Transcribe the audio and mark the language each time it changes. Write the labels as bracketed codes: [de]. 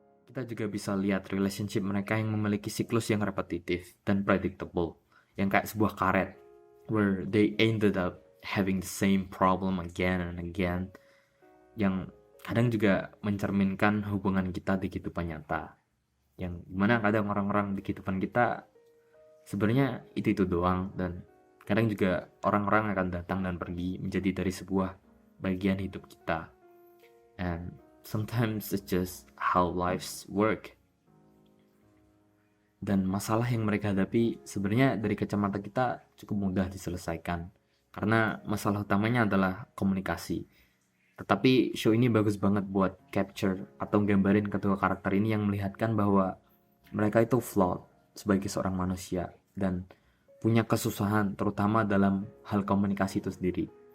[id] Kita juga bisa lihat relationship mereka yang memiliki siklus yang repetitif dan predictable, yang kayak sebuah karet, [en] where they ended up having the same problem again and again, [id] yang kadang juga mencerminkan hubungan kita di kehidupan nyata, yang dimana kadang orang-orang di kehidupan kita sebenarnya itu doang, dan kadang juga orang-orang akan datang dan pergi menjadi dari sebuah bagian hidup kita. [en] And sometimes it's just how lives work. [id] Dan masalah yang mereka hadapi sebenarnya dari kacamata kita cukup mudah diselesaikan, karena masalah utamanya adalah komunikasi. Tetapi show ini bagus banget buat capture atau gambarin kedua karakter ini yang melihatkan bahwa mereka itu flawed sebagai seorang manusia dan punya kesusahan terutama dalam hal komunikasi itu sendiri.